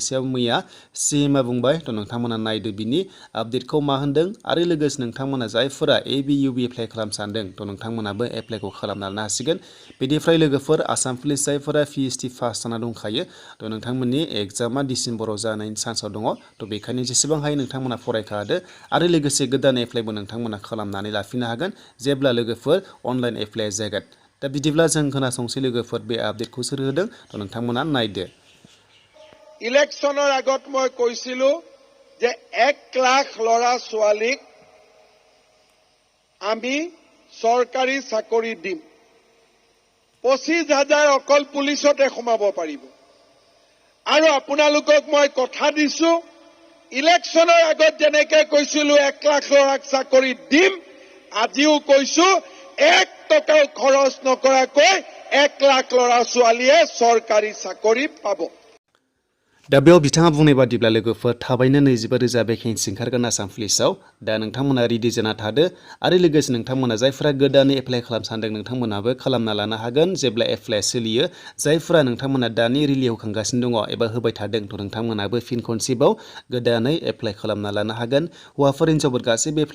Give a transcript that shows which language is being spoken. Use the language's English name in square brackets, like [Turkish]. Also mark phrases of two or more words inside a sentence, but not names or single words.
[Bodo] सायाव मैया CMआ बुंबाय थ' नोंथांमोना नायदो बिनि आपडेटखौ मा होनदों आरो लोगोसे नोंथांमोना जायफोरा ABUB एप्लाइ खालामनो सानदों थ' नोंथांमोनाबो एप्लाइखौ खालामना लानो हासिगोन बेनिफ्राय लोगोफोर आसाम पुलिस जायफोरा PhD पास जाना दंखायो थ' नोंथांमोननि एग्जामा डिसेम्बराव जानायनि चान्सआव दङ थ' बेखायनो जेसेबां हायो नोंथांमोना फरायखादो आरो लोगोसे गोदान एप्लाइबो नोंथांमोना खालामनानै लाफिननो हागोन जेब्ला लोगोफोर [English] online apply [Bodo] जागोन दा बिदिब्ला जों खोनासंसै लोगोफोर बे आपडेटखौ सोर होदों थ' नोंथांमोना नायदो [Assamese] इलेक्शনৰ আগত মই কৈছিলো যে 1 লাখ ল'ৰা ছোৱালীক আমি চৰকাৰী চাকৰি দিম 25,000 অকল পুলিচতে সোমাব পাৰিব আৰু আপোনালোকক মই কথা দিছো ইলেকশ্যনৰ আগত যেনেকৈ কৈছিলো 1 লাখ ল'ৰাক চাকৰি দিম আজিও কৈছো 1 টকাও খৰচ নকৰাকৈ 1 লাখ ল'ৰা ছোৱালীয়ে চৰকাৰী চাকৰি পাব [Bodo] दा बेयाव बिथाङा बुंनाय बादिब्ला लोगोफोर थाबैनो 25,000 भेकेन्सि ओंखारगोन आसाम पुलिसाव दा नोंथांमोना रेडि जाना थादो आरो लोगोसे नोंथांमोना जायफोरा गोदानै एप्लाइ खालामनो सानदों नोंथांमोनाबो खालामना लानो हागोन जेब्ला एप्लाइ सोलियो जायफोरा नोंथांमोना दानि रिलियाव होखांगासिनो दङ एबा होबाय थादों थ' नोंथांमोनाबो फिन खनसेबाव गोदानै एप्लाइ खालामना लानो हागोन हौवाफोर हिनजावफोर गासैबो एप्लाइ